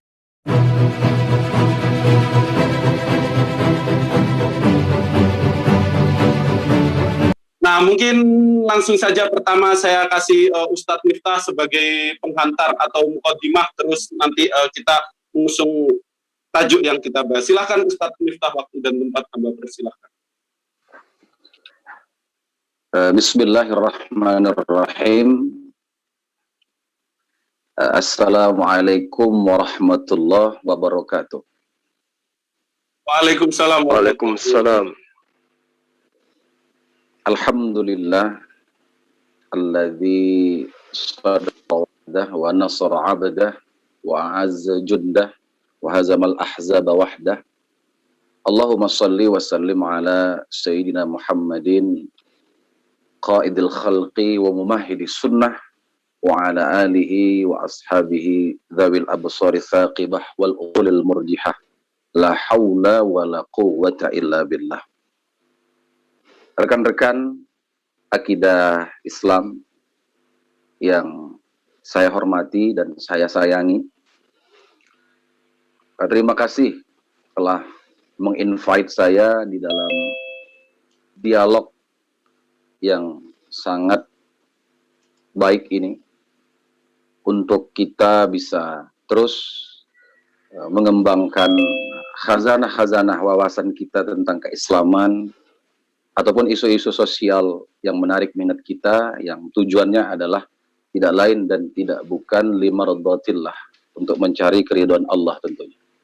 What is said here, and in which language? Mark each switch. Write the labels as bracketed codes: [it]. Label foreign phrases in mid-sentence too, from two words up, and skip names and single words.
[id] Nah, mungkin langsung saja pertama saya kasih Ustadz Miftah sebagai penghantar atau mukadimah, terus nanti kita mengusung tajuk yang kita bahas. Silahkan Ustadz Miftah, waktu dan tempat Anda persilahkan. [ar] بسم الله الرحمن الرحيم. السلام عليكم ورحمة الله وبركاته. وعليكم السلام. وعليكم السلام. الحمد لله الذي صدق وعده ونصر عبده وأعز جنده وهزم الأحزاب وحده. اللهم صل وسلم على سيدنا محمد قائد الخلق وممهد السنة وعلى آله وأصحابه ذوي الأبصار الثاقبة والعقول المرجحة. لا حول ولا قوة إلا بالله. [id] Rekan-rekan akidah Islam yang saya hormati dan saya sayangi, terima kasih telah menginvite saya di dalam dialog yang sangat baik ini untuk kita bisa terus mengembangkan khazanah-khazanah wawasan kita tentang keislaman ataupun isu-isu sosial yang menarik minat kita, yang tujuannya adalah tidak lain dan tidak bukan limardatillah, untuk mencari keridhaan Allah tentunya.